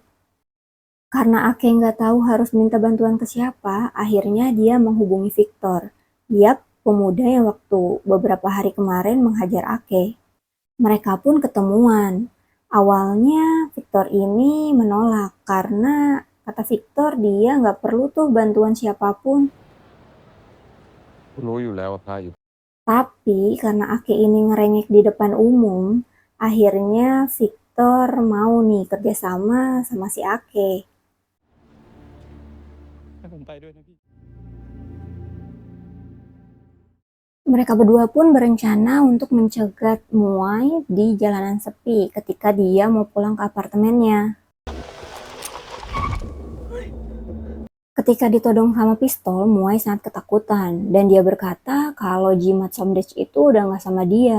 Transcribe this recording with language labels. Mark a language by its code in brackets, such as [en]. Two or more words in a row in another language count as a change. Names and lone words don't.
[id] Karena Ake nggak tahu harus minta bantuan ke siapa, akhirnya dia menghubungi Victor. Yap, pemuda yang waktu beberapa hari kemarin menghajar Ake. Mereka pun ketemuan. Awalnya Victor ini menolak karena kata Victor dia nggak perlu tuh bantuan siapapun. [th] รู้อยู่แล้วว่าพระอยู่ [id] Tapi karena Ake ini ngerengek di depan umum, akhirnya Victor mau nih kerjasama sama si Ake. [th] ให้ผมไปด้วยนะพี่ [id] Mereka berdua pun berencana untuk mencegat Muay di jalanan sepi ketika dia mau pulang ke apartemennya. Ketika ditodong sama pistol, Muay sangat ketakutan dan dia berkata kalau jimat Somdech itu udah nggak sama dia.